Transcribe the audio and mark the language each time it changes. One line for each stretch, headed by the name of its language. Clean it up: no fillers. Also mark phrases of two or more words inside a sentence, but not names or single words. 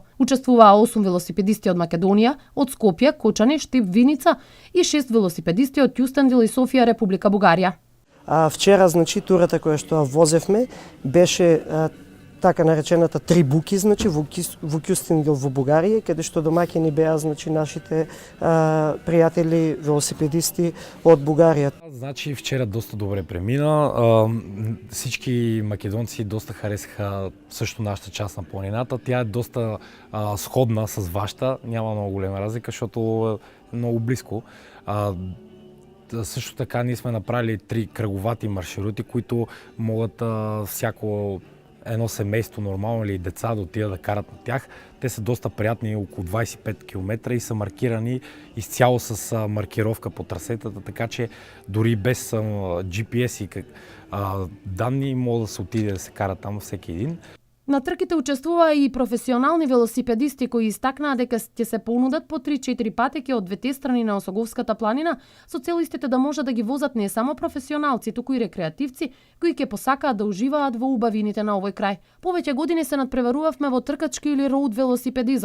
Macedonian: Учествуваа 8 велосипедисти од Македонија, од Скопје, Кочани, Штип, Виница и 6 велосипедисти од Ќустендил и Софија, Република Бугарија. Вчера, турата која што возевме беше така наречената Трибуки, во Ќустендил во Бугарија, каде што домаќини беа нашите пријатели велосипедисти од Бугарија. Вчера доста добре премина.
Bulgarian: Всички македонци доста харесаха също нашата част на планината. Тя е доста сходна с вашата, няма много голема разлика, защото е много близко. Също така ние сме направили 3 кръговати маршрути, които могат всяко едно семейство нормално или деца да отидат да карат на тях. Те са доста приятни, около 25 км и са маркирани изцяло с маркировка по трасетата, така че дори без GPS и данни може да се отиде да се кара там всеки един.
Macedonian: На трките учествуваа и професионални велосипедисти кои истакнаа дека ќе се понудат по 3-4 патеки од двете страни на Осоговската планина, со цел истите да можат да ги возат не само професионалци, туку и рекреативци кои ќе посакаат да уживаат во убавините на овој крај. Повеќе години се надпреварувавме во тркачки или роуд велосипедизам.